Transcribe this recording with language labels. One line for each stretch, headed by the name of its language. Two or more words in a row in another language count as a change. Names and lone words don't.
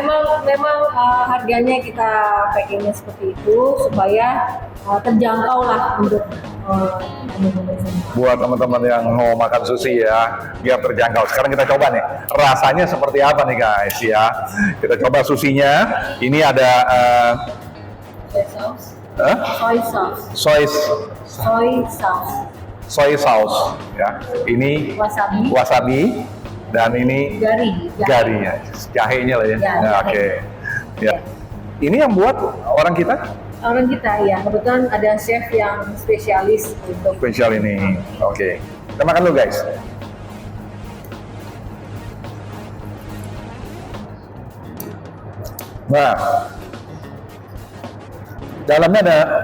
Indonesian: memang harganya kita packingnya seperti itu supaya terjangkau lah untuk teman-teman semua. Buat teman-teman yang mau makan sushi ya, biar terjangkau. Sekarang kita coba nih, rasanya seperti apa nih guys ya. Kita coba sushinya. Ini ada
English: Soy sauce. soy Soy sauce. soy sauce ya.
Indonesian: Ini wasabi dan ini gari ya. Jahenya lah ya. Ya, Nah, jahe. oke. Ya. Ini yang buat orang kita Orang kita ya, kebetulan ada chef yang spesialis untuk spesial ini. Oke. Kita makan dulu guys. Nah, dalamnya ada